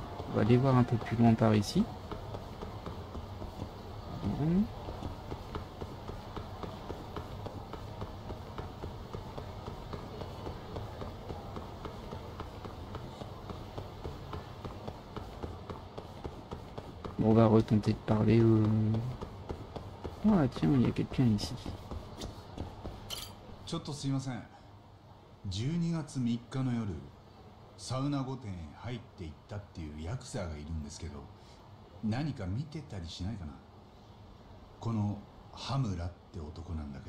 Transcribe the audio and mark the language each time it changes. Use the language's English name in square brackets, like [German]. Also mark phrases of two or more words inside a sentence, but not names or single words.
[French] On va aller voir un peu plus loin par ici. Bon, on va retenter de parler. Ah tiens, il y a quelqu'un ici. [Japanese] ちょっとすいません。12月3日の夜、サウナ御殿へ入っていったっていうヤクザがいるんですけど、何か見てたりしないかな。この羽村って男なんだけど。